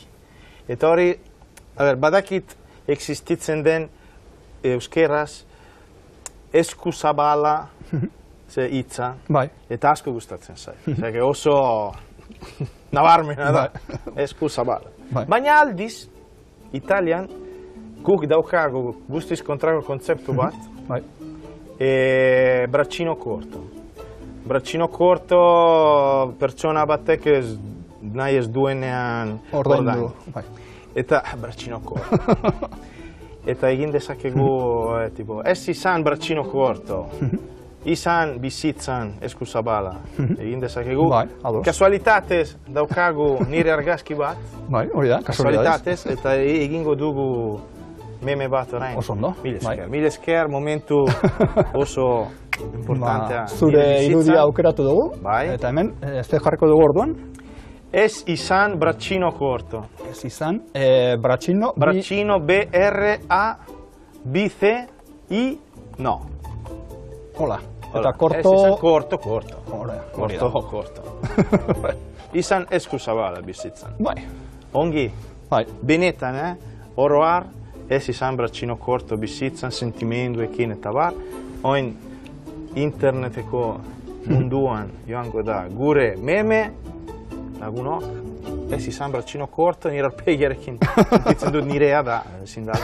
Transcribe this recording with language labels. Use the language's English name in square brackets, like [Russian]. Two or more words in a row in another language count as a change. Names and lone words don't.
[Basque] Eta hori, badakit existitzen den euskeraz eskuzabala hitza, eta asko gustatzen zait. Zage oso nabarmena da, eskuzabala. Baina aldiz, Italian, guk daukagu guztiz kontrako kontzeptu bat, [Italian] braccino corto. Braccino corto [Basque] pertsona batek nahi ez duenean ordaindu. Eta [Italian] braccino corto. [Basque] Eta egin dezakegu, ez izan [Italian] braccino corto, [Basque] izan bizitzan eskuzabala. Egin dezakegu, kasualitatez daukagu nire argazki bat, kasualitatez, eta egingo dugu meme bat orain. Oso ondo. Mil esker, momentu oso importantea. Zure irudia aukeratu dugu, eta hemen, ez jarriko dugu orduan? Ez izan [Italian] braccino corto. [Basque] Ez izan, braccino... Braccino, B-R-A-B-C-I, no. Hola. Eta corto... Ez izan corto. Corto. Izan eskuzabala bizitzan. Ongi. Benetan, oroar, ez izan [Italian] braccino corto [Basque] bizitzan, sentimenduekin eta bar. Oin interneteko munduan joango da gure meme, lagunok, ez izan [Italian] braccino corto, [Basque] nire arpegiarekin sentitzen dut nirea da, ezin da.